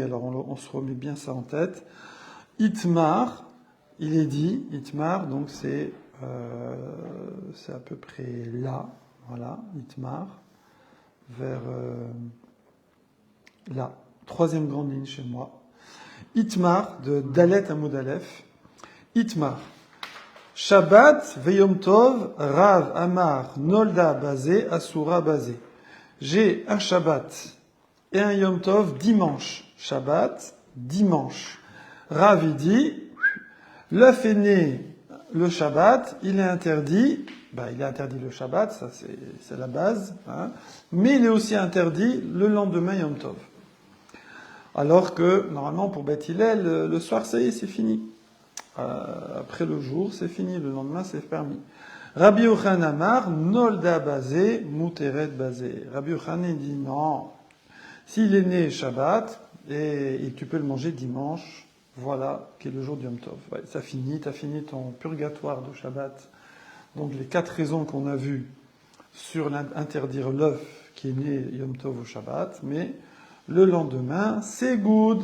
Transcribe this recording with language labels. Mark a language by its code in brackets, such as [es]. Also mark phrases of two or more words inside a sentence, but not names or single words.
[fr] Alors on se remet bien ça en tête. Itmar, il est dit, Itmar, donc c'est à peu près là, voilà, Itmar, vers là, 3e grande ligne chez moi. Itmar, de Dalet à Moudalef, Itmar. [he] Shabbat, Veyom Tov, Rav, Amar, Nolda, Bazé, Asura, Bazé. [fr] J'ai un Shabbat et un Yom Tov dimanche. Shabbat, dimanche. Rav, il dit, l'œuf est né le Shabbat, il est interdit, il est interdit le Shabbat, ça c'est la base, hein, mais il est aussi interdit le lendemain Yom Tov. Alors que, normalement, pour Beth Hillel, le soir, ça y est, c'est fini. Après le jour, c'est fini, le lendemain, c'est permis. [he] Rabbi Yochanan Amar, Nolda Bazé, Muteret Bazé. [fr] Rabbi Yochanan dit non, s'il est né Shabbat, et tu peux le manger dimanche, voilà, qui est le jour du Yom Tov. Ouais, ça finit, t'as fini ton purgatoire de Shabbat. Donc les 4 raisons qu'on a vues sur interdire l'œuf qui est né Yom Tov au Shabbat, mais le lendemain, c'est good.